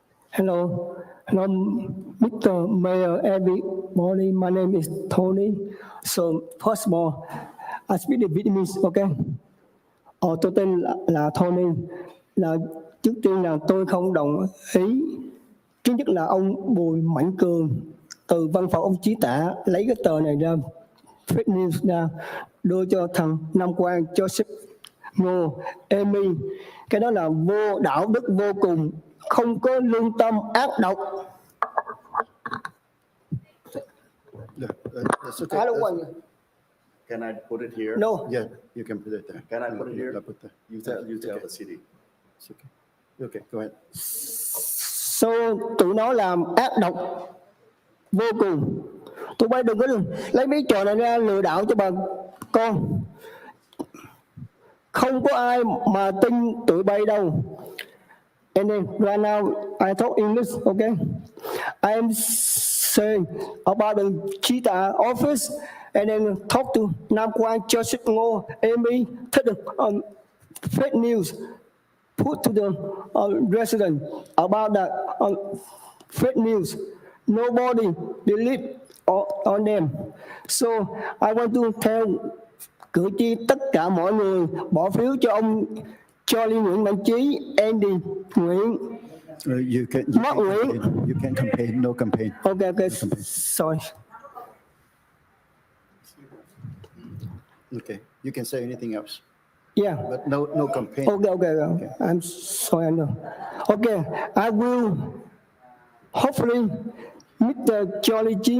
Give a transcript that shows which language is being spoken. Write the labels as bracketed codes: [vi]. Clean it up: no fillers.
[en] Hello, Mr. Mayor, everybody. My name is Tony. So, first of all, I speak the Vietnamese, okay? [vi] Tôi tên là Tony. Trước tiên là tôi không đồng ý. Thứ nhất là ông Bùi Mạnh Cường từ văn phòng ông Chí Tả lấy cái tờ này ra, [en] fake news [vi] ra, đưa cho thằng Nam Quang, cho sếp Ngô, Amy. Cái đó là vô đạo đức vô cùng, không có lương tâm, ác độc. [en] That's okay. I don't want you. Can I put it here? No. Yeah, you can put it there. Can I put it here? Yeah, put there. You tell the city. It's okay. Okay, go ahead. [vi] So, tụi nó làm ác độc vô cùng. Tụi bay đừng có lấy mấy trò này ra lừa đảo cho bà con. Không có ai mà tin tụi bay đâu. [en] And then right now I talk English, okay? I am saying about the Cheetah office, and then talk to Nam Quang, Joseph Ngô, Amy, take the fake news, put to the resident about that fake news. Nobody believe on them. So I want to tell [vi] cử tri tất cả mọi người bỏ phiếu cho ông Charlie Nguyễn Mạnh Trí, Andy Nguyễn. Mark Nguyễn. [en] You can campaign, no campaign. Okay, sorry. Okay, you can say anything else, Yeah. but no campaign. Okay. I'm sorry, I know. Okay, I will hopefully Mr. Charlie G.